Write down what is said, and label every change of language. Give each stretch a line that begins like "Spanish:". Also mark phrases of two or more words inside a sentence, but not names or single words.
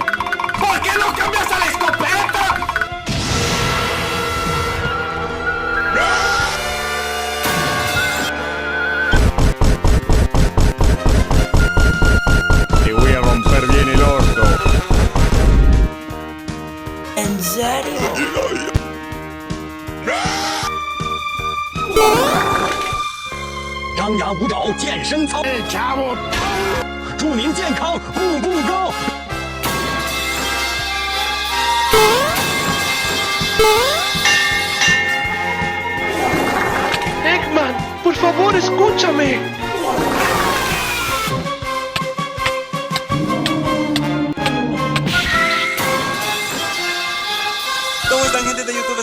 Spanish: ¿Por qué no cambias a la escopeta? Te voy a romper bien el orto. ¿En serio? El chavo.
Chinese: 祝您健康，步步高。
Spanish: Eggman, por favor, escúchame. ¿Cómo están, gente de YouTube?